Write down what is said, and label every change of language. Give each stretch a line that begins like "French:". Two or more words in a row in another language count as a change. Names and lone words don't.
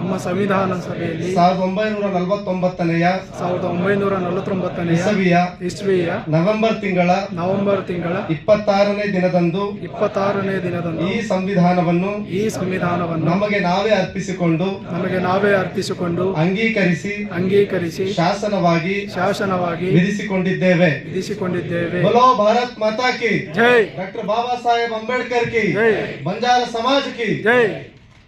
Kannada: 1949 ಇಸ್ವಿಯ ನವೆಂಬರ್ ತಿಂಗಳ 26ನೇ ದಿನದಂದು ಈ ಸಂವಿಧಾನವನ್ನು ನಮಗೆ ನಾವೇ ಅರ್ಪಿಸಿಕೊಂಡು ಅಂಗೀಕರಿಸಿ ಶಾಸನವಾಗಿ ವಿಧಿಸಿಕೊಂಡಿದ್ದೇವೆ.
Hindi: बोलो भारत माता की जय. डॉक्टर बाबा साहेब अंबेडकर की जय. बंजारा समाज की जय.